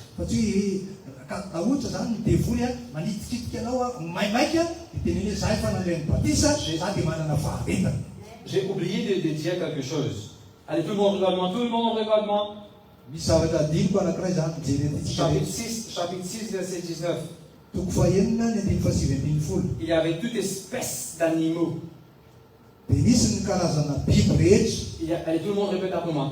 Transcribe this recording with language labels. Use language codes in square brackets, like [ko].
[mg] Fa tsy hoe ohatra zany ny devoly manitikitika anao maimaiky dia teneny hoe za efa nandray ny batisa za dia manana faharetana. [fr] J'ai oublié de dire quelque chose. Allez, tout le monde regarde-moi, tout le monde regarde-moi. [mg] Misy zavatra diniko anankiray zany mijerentsika. [fr] Chapitre 6, verset 19. [mg] Toko fahenina ny andiny fahasivy ambin'ny folo. [fr] Il y avait toute espèce d'animaux. [mg] Dia misy ny karazana biby rehetra. [fr] Allez, tout le monde répète après moi.